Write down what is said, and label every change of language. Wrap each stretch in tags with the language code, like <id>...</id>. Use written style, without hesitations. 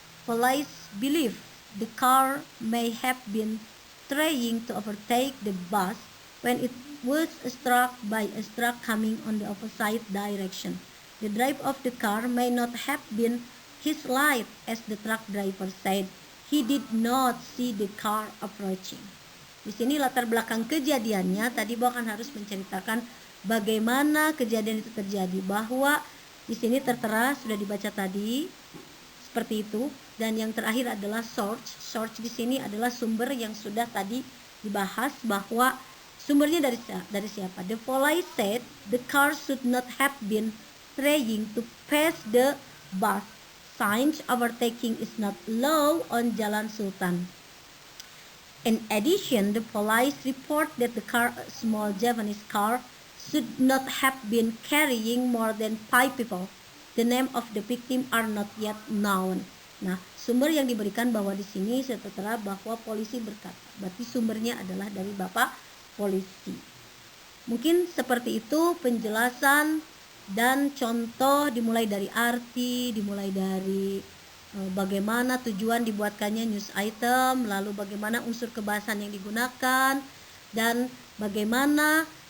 <en>Police believe the car may have been trying to overtake the bus when it was struck by a truck coming on the opposite direction. The driver of the car may not have been his light, as the truck driver said. He did not see the car approaching.</en> <id>Di sini latar belakang kejadiannya tadi bahkan harus menceritakan bagaimana kejadian itu terjadi, bahwa di sini tertera sudah dibaca tadi seperti itu. Dan yang terakhir adalah source. Source di sini adalah sumber yang sudah tadi dibahas bahwa sumbernya dari siapa.</id> <en>The police said the car should not have been trying to pass the bus. Signs overtaking is not allowed on Jalan Sultan. In addition, the police report that the car, a small Japanese car, should not have been carrying more than 5 people. The name of the victim are not yet known.</en> <id>Nah, sumber yang diberikan bahwa di sini tertera bahwa polisi berkata, berarti sumbernya adalah dari Bapak polisi. Mungkin seperti itu penjelasan dan contoh, dimulai dari arti, dimulai dari bagaimana tujuan dibuatkannya news item, lalu bagaimana unsur kebahasaan yang digunakan, dan bagaimana</id>